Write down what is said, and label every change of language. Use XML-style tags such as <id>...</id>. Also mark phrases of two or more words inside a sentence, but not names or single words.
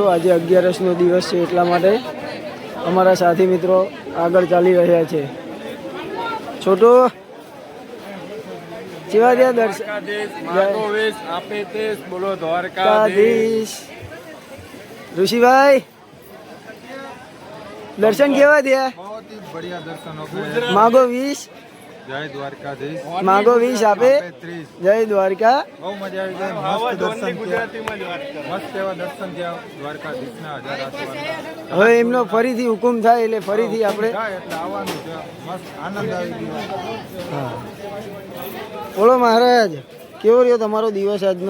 <gu>આજે 11નો દિવસ છે, એટલા માટે અમારા સાથી મિત્રો આગળ ચાલી રહ્યા છે. છોટો કેવા રહ્યા દર્શન? બોલો દ્વારકાધીશ. ઋષિભાઈ દર્શન કેવા થયા?</gu> <hi>बहुत ही बढ़िया दर्शन हो गए.</hi> <gu>मागो 20 जय द्वारकाधीश. માગો 20 આપે 30. जय द्वारका. બહુ મજા આવી ગઈ. મસ્ત દર્શન થયા. મસ્ત એવા દર્શન થયા દ્વારકાધીશના. 1000 આશીર્વાદ. હવે એમનો ફરીથી હુકુમ થાય એટલે ફરીથી આપણે એટલે આવવાનું છે. મસ્ત આનંદ આવી ગયો. હા. બોલો મહારાજ, કેવો રહ્યો તમારો દિવસ આજનો?</gu>